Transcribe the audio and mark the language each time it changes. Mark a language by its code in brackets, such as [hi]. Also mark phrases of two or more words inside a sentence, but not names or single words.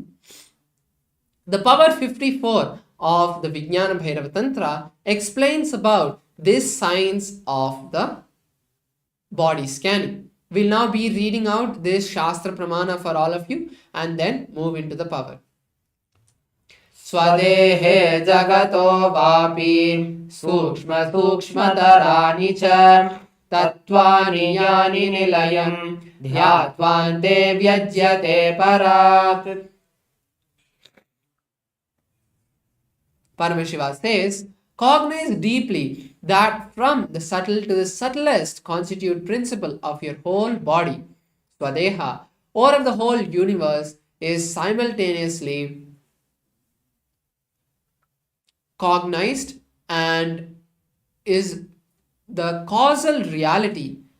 [en] The power 54 of the Vijnana Bhairava Tantra explains about this science of the body scanning. We'll now be reading out this [sa] शास्त्र प्रमाण [en] for all of you and then move into the power. [sa] स्वदेहे जगतो वापि सूक्ष्म सूक्ष्मतराणि च तत्त्वानि यानि निलयं ध्यात्वान्ते व्यज्यते परात्. [en] Paramashiva says, cognize deeply that from the subtle to the subtlest constitute principle of your whole body, Swadeha, or of the whole universe, is simultaneously cognized and is the causal reality.